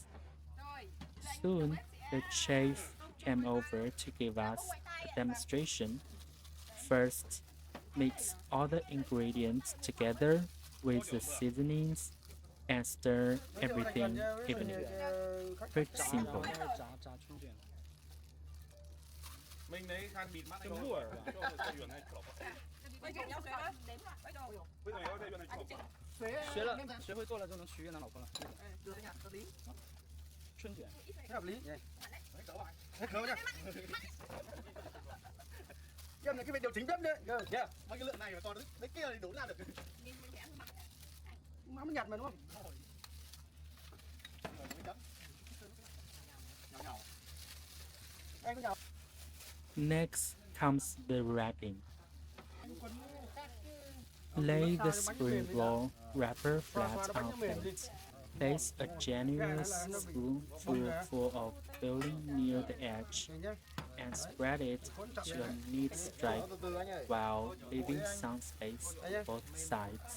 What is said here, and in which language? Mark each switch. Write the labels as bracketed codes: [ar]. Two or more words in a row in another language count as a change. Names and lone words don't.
[en] Soon, the chef came over to give us a demonstration. First, mix all the ingredients together with the seasonings and stir everything evenly. Pretty simple. [zh] 炸春卷。是木耳吧？学会做了就能娶越南老婆了。春卷。 [vi] hợp lý. Em này cái việc điều chỉnh bếp đấy. Yeah. Mấy cái lượng này mà còn đấy kia thì đủ làm được. Má mới nhặt mà đúng không? Anh có nhào. [en] Next comes the wrapping. Lay the spring roll wrapper flat on plate. Place a generous spoonful full of filling near the edge and spread it to a neat stripe while leaving some space on both sides.